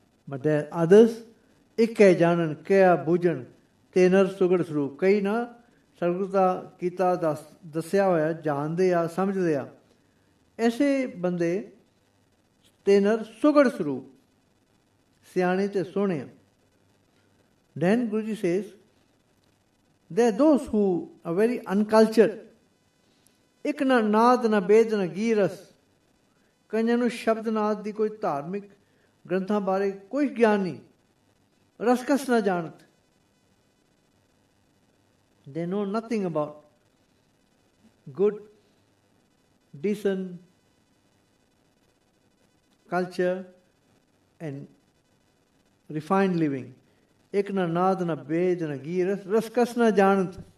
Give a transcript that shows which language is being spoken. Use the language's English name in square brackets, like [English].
[English] But there are others, [Punjabi] ਇੱਕੇ ਜਾਣਨ ਕਿਆ ਬੂਝਣ ਤੇ ਨਰ ਸੁਗੜ ਸਰੂਪ. ਕਈ ਨਾ ਸਤਿਗੁਰੂ ਦਾ ਕੀਤਾ ਦੱਸਿਆ ਹੋਇਆ ਜਾਣਦੇ ਆ, ਸਮਝਦੇ ਆ. ਐਸੇ ਬੰਦੇ ਤੇ ਨਰ ਸੁਗੜ ਸਰੂਪ, ਸਿਆਣੇ ਤੇ ਸੋਹਣੇ ਆ. [English] Then Guruji says, there are those who are very uncultured. [Punjabi] ਇੱਕ ਨਾ ਨਾਦ ਨਾ ਬੇਦ ਨਾ ਗੀਰਸ. ਕਈਆਂ ਨੂੰ ਸ਼ਬਦ ਨਾਦ ਦੀ ਕੋਈ ਧਾਰਮਿਕ ਗ੍ਰੰਥਾਂ ਬਾਰੇ ਕੋਈ ਗਿਆਨ ਨਹੀਂ. ਰਸਕਸ ਨਾ ਜਾਣਤ. [English] They know nothing about good, decent culture and refined living. [Punjabi] ਇੱਕ ਨਾ ਨਾਦ ਨਾ ਬੇਦ ਨਾ ਗੀਰਸ. ਰਸਕਸ ਨਾ ਜਾਣਤ.